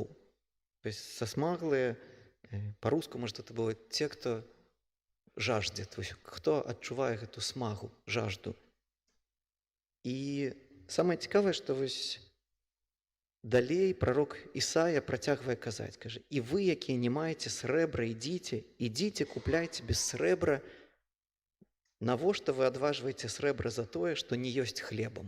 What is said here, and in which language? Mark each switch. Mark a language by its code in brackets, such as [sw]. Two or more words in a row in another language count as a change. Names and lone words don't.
[ru] То есть сасмаглыя, по-руску, может, это было те, кто жаждет, то есть кто [be] адчувае гэту смагу, [ru] жажду. [be] І самае цікавае, што вось далей прарок Ісая працягвае казаць, кажа: «І вы, якія не маеце срэбра, ідзіце, купляйце без срэбра. Навошта вы адважваеце срэбра за тое, што не ёсць хлебам?»